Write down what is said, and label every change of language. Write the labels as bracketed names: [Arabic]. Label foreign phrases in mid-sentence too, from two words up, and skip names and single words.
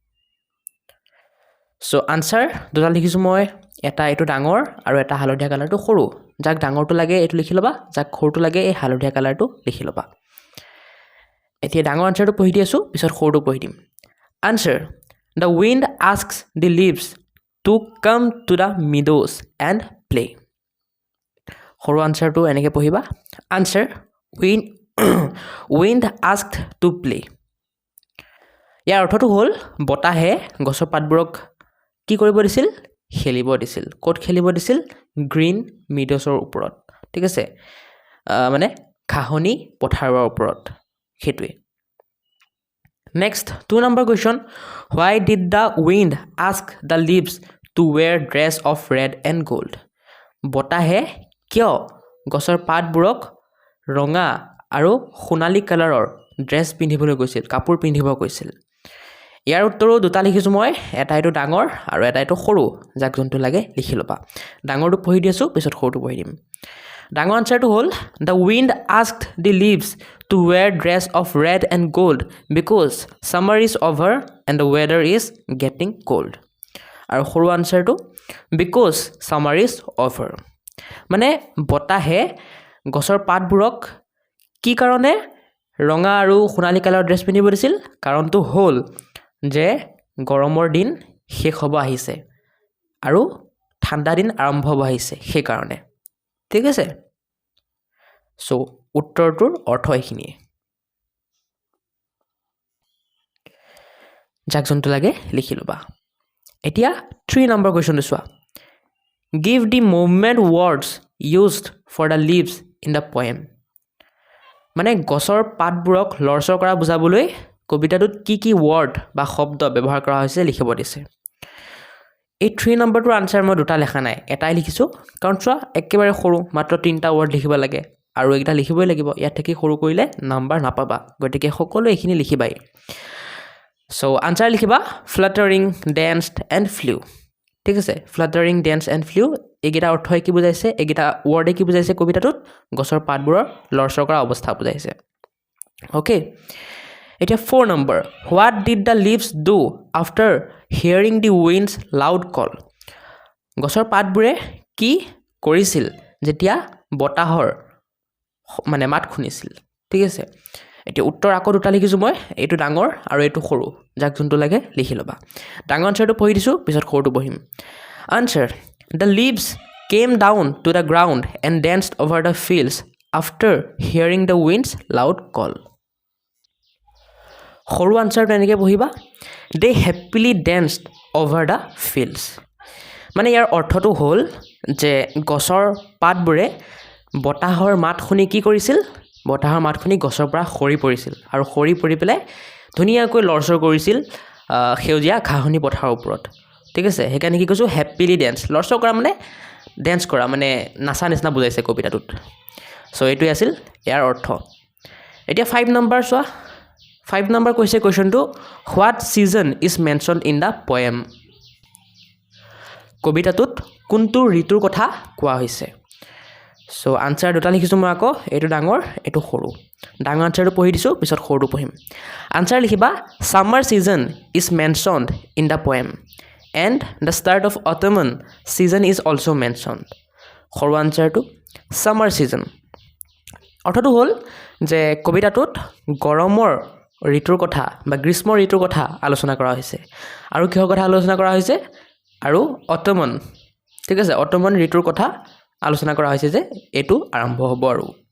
[Assamese] সো আনসাৰ দুটা লিখিছো মই এটা এটো ডাঙৰ আৰু এটা হালধীয়া কালাৰটো সৰু যাক ডাঙৰটো লাগে এটো লিখি ল'বা যাক সৰুটো লাগে এই হালধীয়া কালাৰটো লিখি ল'বা এতিয়া ডাঙৰ আনসাৰটো পঢ়ি দি আছো পিছত সৰুটো পঢ়ি দিম আনসাৰ [English] the wind asks the leaves to come to the meadows and play. [Assamese] সৰু আনচাৰটো এনেকৈ পঢ়িবা আনচাৰ [English] wind asked to play. [Assamese] ইয়াৰ অৰ্থটো হ'ল বতাহে গছৰ পাতবোৰক কি কৰিব দিছিল খেলিব দিছিল ক'ত খেলিব দিছিল গ্ৰীণ মিডছৰ ওপৰত ঠিক আছে মানে ঘাঁহনি পথাৰৰ ওপৰত সেইটোৱে নেক্সট 2 নম্বৰ কুৱেশ্যন [English] why did the wind ask the leaves to wear dress of red and gold [Assamese] বতাহে কিয় গছৰ পাতবোৰক ৰঙা আৰু সোণালী কালাৰৰ ড্ৰেছ পিন্ধিবলৈ কৈছিল কাপোৰ পিন্ধিব কৈছিল ইয়াৰ উত্তৰো দুটা লিখিছো মই এটা এটো ডাঙৰ আৰু এটা এটো সৰু যাক যোনটো লাগে লিখি লবা ডাঙৰটো পঢ়ি দিছো পিছত সৰুটো পঢ়ি দিম ডাঙৰ আনসাৰটো হ'ল the [English] wind asked the leaves to wear dress of red and gold because summer is over and the weather is getting cold [Assamese] আৰু সৰু আনসাৰটো [English] because summer is over [Assamese] মানে বতাহে গছৰ পাতবোৰক কি কাৰণে ৰঙা আৰু সোণালী কালাৰৰ ড্ৰেছ পিন্ধিব দিছিল কাৰণটো হ'ল যে গৰমৰ দিন শেষ হ'ব আহিছে আৰু ঠাণ্ডা দিন আৰম্ভ হ'ব আহিছে সেই কাৰণে ঠিক আছে সো উত্তৰটোৰ অৰ্থ এইখিনিয়ে যাক যোনটো লাগে লিখি লবা এতিয়া 3 নম্বৰ কোৱেশ্যনটো চোৱা [English] give the movement words used for the leaves in the poem [Assamese] মানে গছৰ পাতবোৰক লৰচৰ কৰা বুজাবলৈ কবিতাটোত কি কি ওয়াৰ্ড বা শব্দ ব্যৱহাৰ কৰা হৈছে লিখিব দিছে এই 3 নম্বৰটোৰ আনসাৰ মই দুটা লেখা নাই এটাই লিখিছো কাৰণ চোৱা একেবাৰে সৰু মাত্ৰ 3টা ওয়াৰ্ড লিখিব লাগে আৰু এইটা লিখিবই লাগিব ইয়াত থাকি সৰু কৰিলে নাম্বাৰ নাপাবা গতিকে সকলো এইখিনি লিখিবাই সো আনসাৰ লিখিবা [English] fluttering danced and flew [Assamese] ঠিক আছে [English] fluttering dance and flew [Assamese] এইগিটা অৰ্থই কি বুজাইছে এইগিটা ওয়াৰ্ডে কি বুজাইছে কবিতাটোত গছৰ পাতবোৰৰ লৰচৰ কৰা অৱস্থা বুজাইছে ওকে এতিয়া 4 নম্বৰ [English] what did the leaves do after hearing the wind's loud [Assamese] call গছৰ পাতবোৰে কি কৰিছিল যেতিয়া বতাহৰ মানে মাত শুনিছিল ঠিক আছে এতিয়া উত্তৰ আকৌ দুটা লিখিছো মই এইটো ডাঙৰ আৰু এইটো সৰু যাক যোনটো লাগে লিখি লবা ডাঙৰ আনসাৰটো পঢ়ি দিছো পিছত সৰুটো পঢ়িম আনসাৰ [English] the leaves came down to the ground and danced over the fields after hearing the wind's loud call [Assamese] সৰু আনসাৰটো এনেকৈ পঢ়িবা [English] they happily danced over the fields [Assamese] মানে ইয়াৰ অৰ্থটো হ'ল যে গছৰ পাতবোৰে বতাহৰ মাত শুনি কি কৰিছিল বতাহৰ মাত শুনি গছৰ পৰা খৰি পৰিছিল আৰু খৰি পৰি পেলাই ধুনীয়াকৈ লৰচৰ কৰিছিল সেউজীয়া ঘাঁহনি পথাৰৰ ওপৰত ঠিক আছে সেইকাৰণে কি কৈছো [English] happily dance [Assamese] লৰচৰ কৰা মানে ড্যান্স কৰা মানে নাচা নিচিনা বুজাইছে কবিতাটোত সো এইটোই আছিল ইয়াৰ অৰ্থ এতিয়া 5 নম্বৰ চোৱা 5 নম্বৰ কৈছে কোৱেশ্যনটো [English] what season is mentioned in the poem [Assamese] কবিতাটোত কোনটো ঋতুৰ কথা কোৱা হৈছে সো আনসাৰ দুটা লিখিছো মই আকৌ এইটো ডাঙৰ এইটো সৰু ডাঙৰ আনসাৰটো পঢ়ি দিছো পিছত সৰুটো পঢ়িম আনসাৰ লিখিবা [English] summer season is mentioned in the poem and the start of autumn season is also mentioned [Assamese] সৰু আনসাৰটো [English] summer season [Assamese] অৰ্থটো হ'ল যে কবিতাটোত গৰমৰ ঋতুৰ কথা বা গ্ৰীষ্ম ঋতুৰ কথা আলোচনা কৰা হৈছে আৰু কিহৰ কথা আলোচনা কৰা হৈছে আৰু অটমন ঠিক আছে অটমন ঋতুৰ কথা আলোচনা কৰা হৈছে যে এটো আৰম্ভ হ'ব আৰু